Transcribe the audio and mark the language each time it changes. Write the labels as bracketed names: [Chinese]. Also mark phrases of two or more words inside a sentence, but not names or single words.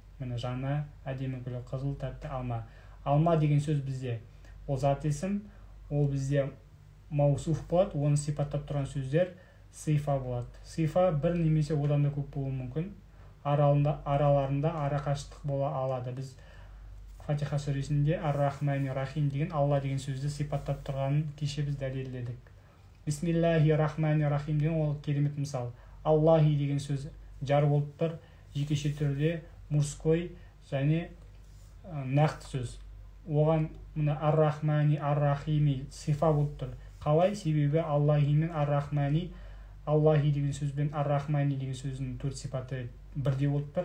[Kazakh] Міне жаңа әдемі гүлі, қызыл, тәтті, алма. Алма деген сөз бізде ол зат есім, ол бізде маусуф болады, оны сипаттап тұрған сөздер сифа болады. Сифа бір немесе одан да көп болуы мүмкін. араларында арақашықтық бола алады. Біз Фатиха сүресінде [Arabic] الرحمن الرحيم [Kazakh] деген Алла деген сөзді сипаттап тұрғанын кеше біз дәлелдедік. [Arabic] بسم الله الرحمن الرحيم [Kazakh] деген ол керемет мысал. Аллахи деген сөз жар болып тұр, жекеше түрде мужской және нақты сөз. Оған мына [Arabic] الرحمن الرحيم [Kazakh] сифа болып тұр. Қалай? Себебі Аллахи мен ар-рахмани, Аллахи деген сөз бен ар-рахмани деген сөздің төрт сипаты бірдей болып тұр.